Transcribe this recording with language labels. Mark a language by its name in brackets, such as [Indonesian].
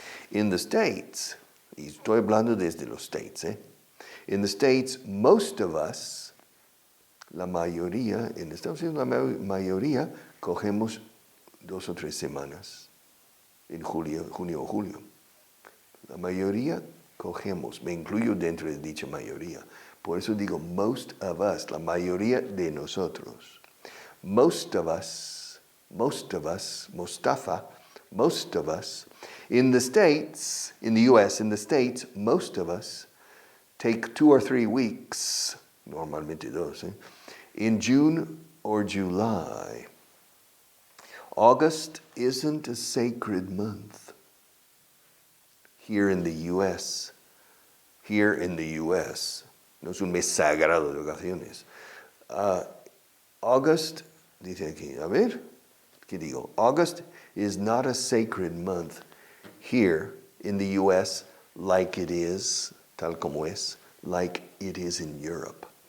[English] In the States, [Spanish] y estoy hablando desde los States, [English] in the States, most of us, [Spanish] la mayoría, en Estados Unidos la mayoría, cogemos 2 o 3 semanas en junio o julio. La mayoría cogemos, me incluyo dentro de dicha mayoría. Por eso digo [English] most of us, [Spanish] la mayoría de nosotros. [English] Most of us, Mustafa, most of us. In the States, in the U.S., in the States, most of us take 2 or 3 weeks, [Spanish] normalmente 2, [English] in June or July. August isn't a sacred month here in the U.S. Here in the U.S. [Spanish] No es un mes sagrado de vacaciones. August, dice aquí, a ver, ¿qué digo? [English] August is not a sacred month here in the U.S. like it is, [Spanish] tal como es, [English] like it is in Europe.